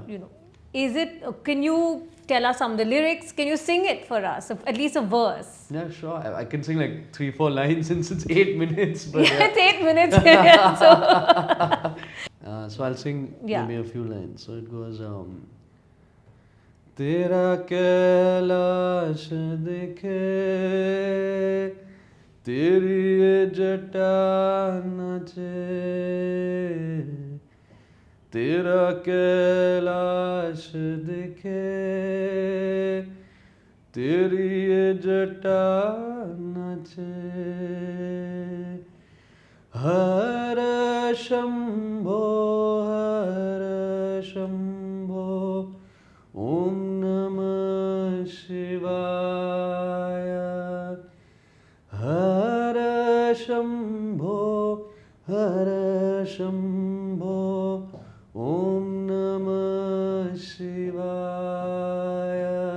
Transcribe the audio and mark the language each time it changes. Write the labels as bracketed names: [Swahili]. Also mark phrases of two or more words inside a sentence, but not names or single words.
[English] is it? Can you tell us some of the lyrics? Can you sing it for us? At least a verse. Yeah, sure. I can sing like 3-4 lines since it's 8 minutes. But Yeah, yeah. it's 8 minutes. So So I'll sing Yeah. maybe a few lines. So it goes, [Hindi] तेरा कैलाश दिखे तेरी ये जटा नचे तेरा कैलाश दिखे तेरी ये जटा नचे हर शंभो ओम नमः शिवाय हर शंभो ओम नमः शिवाय